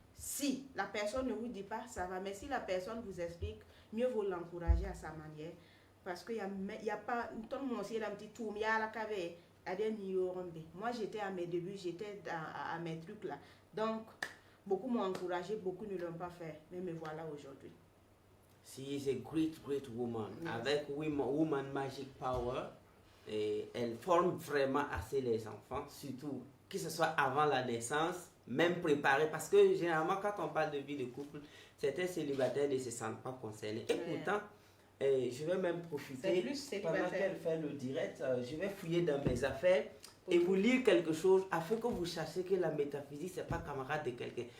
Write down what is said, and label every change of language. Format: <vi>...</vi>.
<fr>Si la personne ne vous dit pas, ça va. Mais si la personne vous explique, mieux vaut l'encourager à sa manière. Parce qu'il n'y a pas... Moi, j'étais à mes débuts, j'étais à mes trucs là. Donc, beaucoup m'ont encouragé, beaucoup ne l'ont pas fait. Mais me voilà aujourd'hui.</fr> <en>She is a great, great woman. Yes.</en> <fr>Avec Woman Magic Power, et elle forme vraiment assez les enfants, surtout que ce soit avant la naissance, même préparé, parce que généralement quand on parle de vie de couple, certains célibataires ne se sentent pas concernés. Et pourtant, je vais même profiter, pendant qu'elle fait le direct, je vais fouiller dans mes affaires et vous lire quelque chose afin que vous sachiez que la métaphysique, ce n'est pas camarade de quelqu'un.</fr>